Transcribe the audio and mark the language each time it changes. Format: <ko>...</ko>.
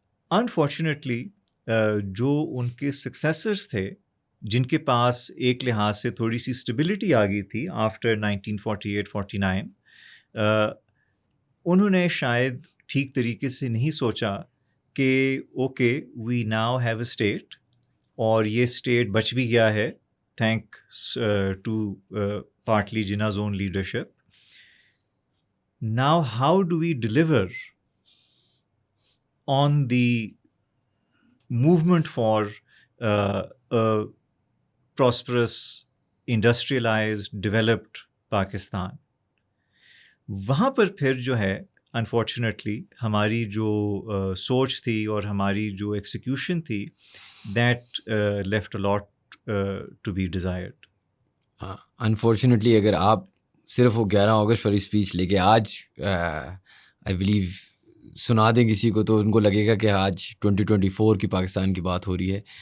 <ur>Unfortunately جو ان کے successors تھے جن کے پاس ایک لحاظ سے تھوڑی سی اسٹیبلٹی آ گئی تھی آفٹر 1948-49، انہوں نے شاید ٹھیک طریقے سے نہیں سوچا کہ</ur> <en>okay we now have a state,</en> <ur>اور یہ اسٹیٹ بچ بھی گیا ہے thanks to partly جناز own leadership. Now how do we deliver</ur> <en>on the movement for a prosperous, industrialized, developed Pakistan.</en> <ur>وہاں پر پھر جو ہے انفارچونیٹلی ہماری جو سوچ تھی اور ہماری جو ایکسیکیوشن تھی</ur> <en>That left a lot to be desired.</en> <ur>Unfortunately اگر آپ صرف وہ 11 اگست والی اسپیچ لے کے آج</ur> <en>I believe</en> <ur>سنا دیں کسی کو تو ان کو لگے گا کہ آج 2024 کی پاکستان کی بات ہو رہی ہے.</ur>